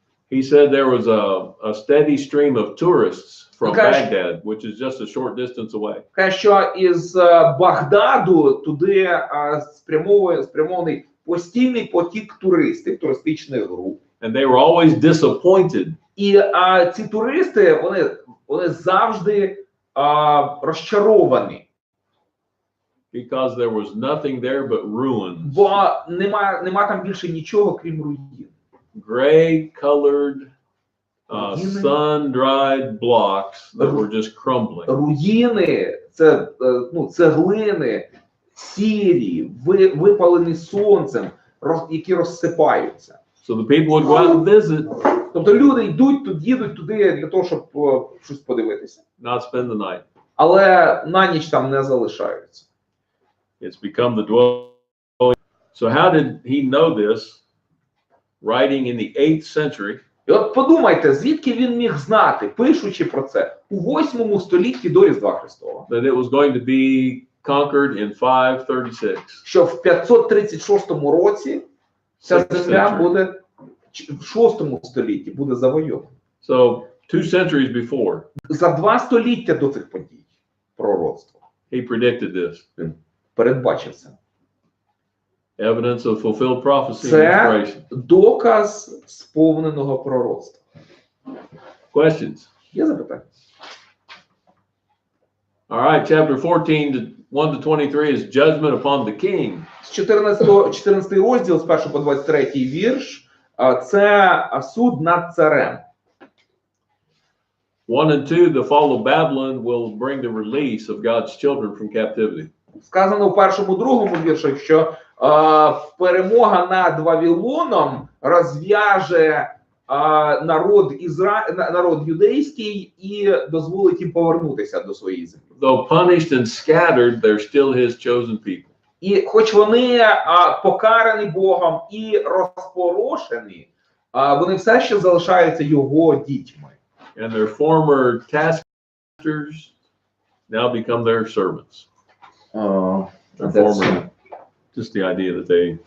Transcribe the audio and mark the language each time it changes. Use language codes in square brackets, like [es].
[en] He said there was a steady stream of tourists from Baghdad, which is just a short distance away. [uk] Каже, що із Багдаду туди спрямований постійний потік туристів, туристичних груп. [en] And they were always disappointed. [uk] І ці туристи, вони завжди розчаровані. [en] Because there was nothing there but ruins. [uk] Бо нема там більше нічого, крім руїн. [en] Gray-colored, sun-dried blocks that were just crumbling. [uk] Руїни, це цеглини, сірі, випалені сонцем, які розсипаються. [en] So the people would go out and visit. [uk] Тобто люди їдуть туди для того, щоб щось подивитися. [en] Not spend the night. [uk] Але на ніч там не залишаються. [en] It's become the dwelling. So how did he know this? Writing in the 8th century. [uk] І от подумайте, звідки він міг знати, пишучи про це у 8 столітті до Різдва Христова. [en] That it was going to be conquered in 536. [uk] Що в 536 році ця земля буде в 6 столітті буде завойована. [en] So 2 centuries before. [uk] За 2 століття до цих подій пророцтва. [en] He predicted this. [uk] Він передбачив це. [en] Evidence of fulfilled prophecy and [uk] Це [en] inspiration. [uk] доказ сповненого пророцтва. [en] Questions? [uk] Є запитання? [en] All right, chapter 14, 1 to 23 is judgment upon the king. [uk] 14 розділ з 1 по 23 вірш це суд над царем. [en] 1 and 2, the fall of Babylon will bring the release of God's children from captivity. [uk] Сказано в 1-2 віршах, що перемога над Вавилоном розв'яже народ юдейський і дозволить їм повернутися до своєї землі. [en] Though punished and scattered, they're still his chosen people. [uk] І хоч вони покарані Богом і розпорошені, вони все ще залишаються його дітьми. [en] And their former taskmasters now become their servants. Their former, just the idea that they